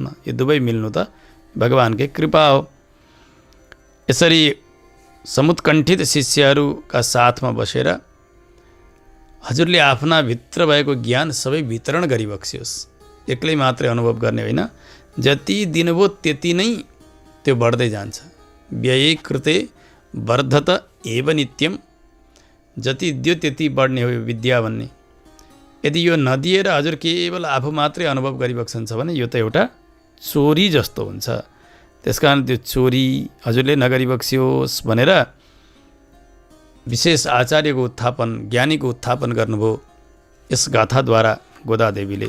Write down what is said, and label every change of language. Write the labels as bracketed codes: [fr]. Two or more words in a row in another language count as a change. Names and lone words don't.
[ne] यो दुवै मिल्नु त भगवानकै कृपा हो। यसरी समुत्कण्ठित शिष्यहरूका साथमा बसेर हजुरले आफ्ना भित्र भएको ज्ञान सबै वितरण गरिबक्सियोस्। एक्लै मात्रै अनुभव गर्ने होइन, जति दिनुभयो त्यति नै त्यो बढ्दै जान्छ। [sa] व्यय कृते वर्धत एव नित्यम, [ne] जति दियो त्यति बढ्ने हो यो विद्या भन्ने। यदि यो नदिएर हजुर केवल आफू मात्रै अनुभव गरिबक्सन्छ भने यो त एउटा चोरी जस्तो हुन्छ। त्यसकारण त्यो चोरी हजुरले नगरिबक्सियोस् भनेर विशेष आचार्यको उत्थापन, ज्ञानीको उत्थापन गर्नुभयो यस गाथाद्वारा गोदादेवीले।